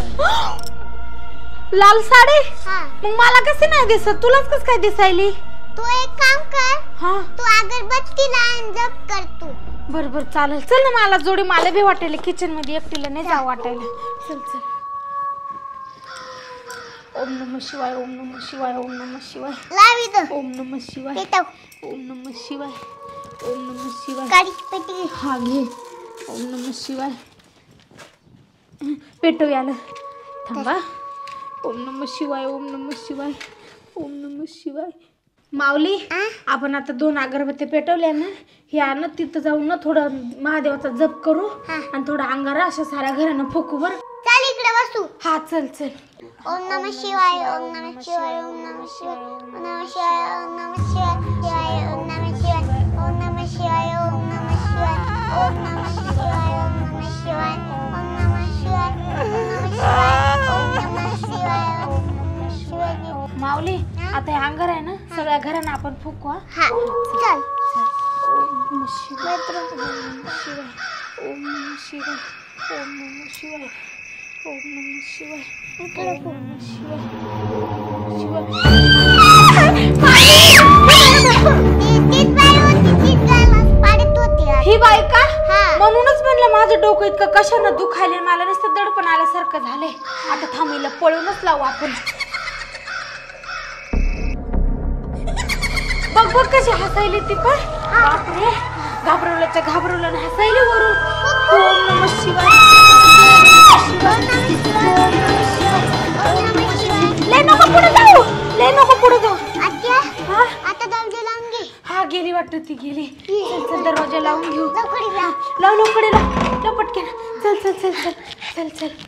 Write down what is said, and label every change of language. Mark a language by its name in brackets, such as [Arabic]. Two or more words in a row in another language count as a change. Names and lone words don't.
[Marathi] लाल साडी? हा. मग मला कसे नाही दिसत? तुलाच कस काय दिसायली? तू एक काम कर. हा तू अगरबत्ती लावून जप कर तू. बरोबर चालेल. चल ना मला जोडी. मला भी वाटायला किचन मध्ये एकटीला नाही जावं वाटायला. चल चल. [Sanskrit] ओम नमः शिवाय, ओम नमः शिवाय, ओम नमः शिवाय, [Marathi] लाव इथं [Sanskrit] ओम नमः शिवाय, [Marathi] पेटव [Sanskrit] ओम नमः शिवाय, ओम नमः शिवाय. [Marathi] काडीची पेटी घे. हा घे. [Sanskrit] ओम नमः शिवाय. [Marathi] पेटव याला. थांबा. [Sanskrit] ओम नमः शिवाय, ओम नमः शिवाय, ओम नमः शिवाय. [Marathi] माऊली, आपण आता 2 अगरबत्त्या पेटवल्या ना, ह्या ना तिथं जाऊन ना थोडं महादेवाचा जप करू आणि थोडा अंगारा अशा साऱ्या घरानं फुकू बर. चल इकडे बसू. हा चल चल. [Sanskrit] ओम नमः शिवाय, ओम नमः शिवाय, ओम नमः शिवाय, ओम नमः शिवाय, ओम नमः शिवाय, ओम नमः शिवाय, ओम नमः शिवाय, ओम नमः शिवाय, ओम नमः शिवाय, ओम नमः शिवाय, ओम नमः शिवाय, ओम नमः शिवाय, ओम नमः शिवाय, ओम नमः शिवाय. [Marathi] माऊली, आता हे अंगार आहे ना, सगळ्या घरांना आपण फुकू. हा चल. [Sanskrit] ओम नमः शिवाय, ओम नमः शिवाय, ओम नमः शिवाय, ओम नमः शिवाय, ओम नमः शिवाय, ओम नमः शिवाय, [Marathi] तीच बाई होती, तीच गालास पाडत होती आज. ही बाई का? हा. म्हणूनच म्हणलं माझं डोकं इतकं कशानं दुखायले, मला नुसतं दडपण आल्यासारखं झालंय. आता थांबीला पळूनच लावू आपण. बघ बघ कशी हसायली ती पण. बापरे, घाबरवल्याच्या घाबरवलं हसायली वरून. [Sanskrit] ओम नमः शिवाय, [Marathi] लय नको पुढे जाऊ, लय नको पुढे जाऊ. आत्या, हा आता दरवाजा लावून घे. हा गेली वाटतं ती गेली. चल चल दरवाजा लावून घेऊ. लवकर लाव. लाव लवकर लाव पटकन. चल चल चल चल चल चल.